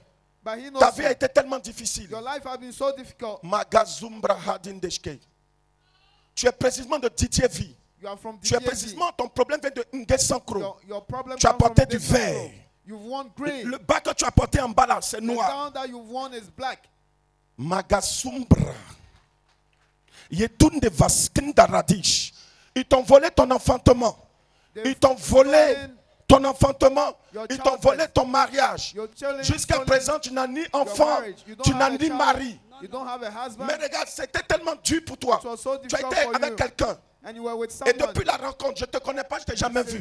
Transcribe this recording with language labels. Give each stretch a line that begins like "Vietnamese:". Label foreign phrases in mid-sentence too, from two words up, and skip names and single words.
French: Ta vie a été tellement difficile. Tu es précisément de Didier Vie. Tu es précisément, ton problème vient de Ngesankro. Tu as porté du verre. Le bas que tu as porté en bas là, c'est noir. Magasumbra. Yetunde vaskinda radish. Ils t'ont volé ton enfantement. Ils t'ont volé ton enfantement. Ils t'ont volé ton mariage. Jusqu'à présent, tu n'as ni enfant, tu n'as ni mari. Mais regarde, c'était tellement dur pour toi. Tu as été avec quelqu'un. Et depuis la rencontre, je ne te connais pas, je ne t'ai jamais vu.